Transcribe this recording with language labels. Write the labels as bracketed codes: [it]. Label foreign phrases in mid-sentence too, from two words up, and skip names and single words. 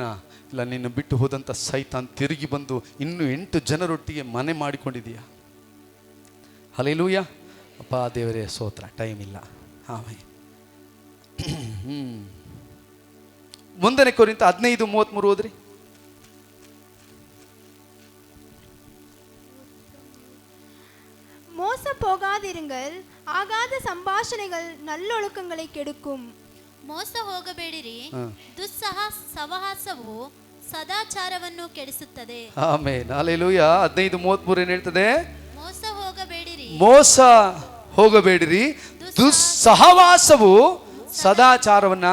[kn] ಇಲ್ಲ, ನಿನ್ನ ಬಿಟ್ಟು ಹೋದಂಥ ಸೈತಾನ್ ತಿರುಗಿ ಬಂದು ಇನ್ನೂ 8 ಜನರೊಟ್ಟಿಗೆ ಮನೆ ಮಾಡಿಕೊಂಡಿದೀಯಾ? ಹಲ್ಲೆಲೂಯಾ. ಅಪ್ಪ ದೇವರೇ ಸ್ತೋತ್ರ. ಟೈಮ್ ಇಲ್ಲ. ಆಮೇಲೆ 1 ಕೊರಿಂಥ 15:33 ಓದ್ರಿ. [ta] மோச போகாதிருங்கள், ஆகாத சம்பாஷணைகள் நல்லொழுக்கங்களை கெடுக்கும். [kn] ಮೋಸ ಹೋಗಬೇಡಿರಿ, ಸಹವಾಸವು ಸದಾಚಾರವನ್ನು ಕೆಡಿಸುತ್ತದೆ. ಆಮೆನ್. ಹಲ್ಲೆಲೂಯಾ. 15:33 ಏನು ಹೇಳ್ತದೆ? ಮೋಸ ಹೋಗಬೇಡಿರಿ, ಮೋಸ ಹೋಗಬೇಡಿರಿ, ದುಸ್ಸಹವಾಸವು ಸದಾಚಾರವನ್ನ